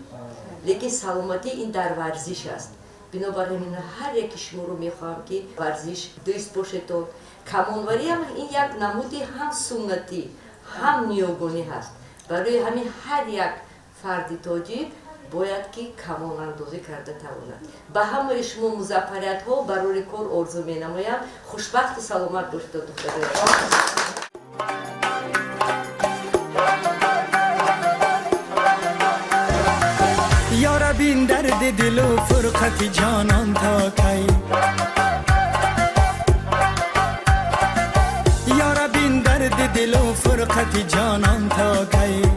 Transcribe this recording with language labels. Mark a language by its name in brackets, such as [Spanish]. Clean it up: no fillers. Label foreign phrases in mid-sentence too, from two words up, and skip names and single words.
[Tajik] лекин саломатӣ ин дар варзиш аст бинобар ҳамин ҳар яки шуморо мехоҳам ки варзиш дӯст бошедон камонварӣ ҳам ин як намуди ҳам суннатӣ ҳам ниёгонӣ ҳаст барои ҳамин ҳар як фарди тоҷик бояд ки камонандозӣ карда тавонад ба ҳамаи шумо музаффариятҳо барори кор орзу менамоям хушбахту саломат бошед духтарои [Persian] یارا بین درد دل و فرقت جانان تا کی یارا بین درد دل و فرقت جانان تا کی